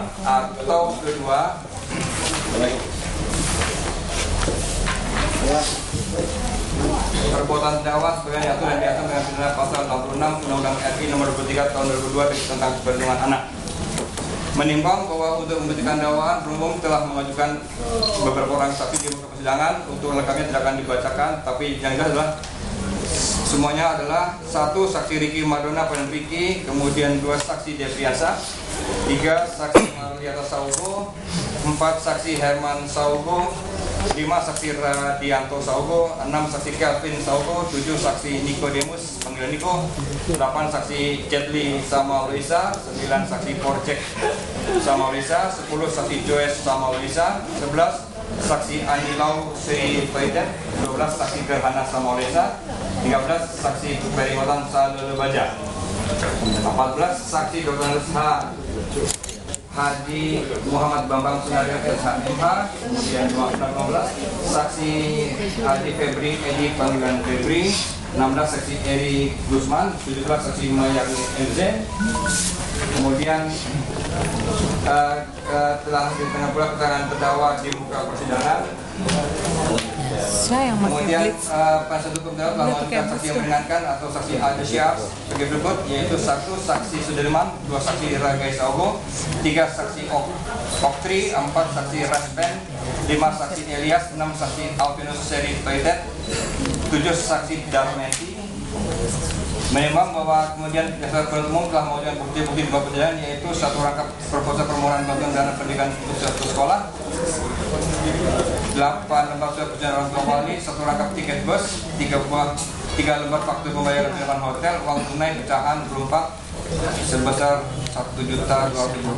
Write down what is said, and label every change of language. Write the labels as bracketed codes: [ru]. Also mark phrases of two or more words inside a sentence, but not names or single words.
[id] Atau kedua, perbuatan terdakwa sebagai diatur dan diancam dengan pidana pasal 66 Undang-Undang RI nomor 23 tahun 2002 tentang perlindungan anak. Menimbang bahwa untuk membuktikan dakwaan penuntut telah mengajukan beberapa orang saksi di muka persidangan, untuk lengkapnya tidak akan dibacakan, tapi yang jelas adalah semuanya adalah 1 saksi Ricky Madonna Pen Ricky, kemudian 2 saksi Depriasa, 3 saksi Marliata Saugo, 4 saksi Herman Saugo, 5 saksi Radianto Saugo, 6 saksi Kelvin Saugo, 7 saksi Nikodemus panggilan Niko, 8 saksi Jetli Samaulisa, 9 saksi Porcek Samaulisa, 10 saksi Joyce Samaulisa, 11 saksi Anilau Sri Faiden, 12 saksi Gerhana Samaulisa, 13 saksi Periwatan Salelebaja, 14 saksi Dr. Haji Muhammad Bambang Sunario SHMH, kemudian 15 saksi Haji Febri Edi panggilan Febri, 16 saksi Eri Gusman, 17 saksi Mayang MZ, kemudian telah ditengah pula keterangan terdakwa di muka persidangan. Kemudian penasihat hukum terdakwa telah mengajukan saksi yang meringankan atau saksi Al-Syar sebagai berikut, yaitu 1 saksi Sudirman, 2 saksi Ragai Saugo, 3 saksi Oktri, 4 saksi Rasben, 5 saksi Elias, 6 saksi Alvinus Seri Toidet, 7 saksi Darmeti. Menimbang bahwa kemudian jaksa penuntut umum telah mengajukan bukti-bukti di bawah persidangan, yaitu 1 rangkap proposal permohonan bantuan dana pendidikan untuk satu sekolah, 8 lembar surat perjalanan orang tua wali, 1 rangkap tiket bus, 3 lembar faktur pembayaran penginapan hotel, uang tunai pecahan berumpak sebesar Rp1.200.000.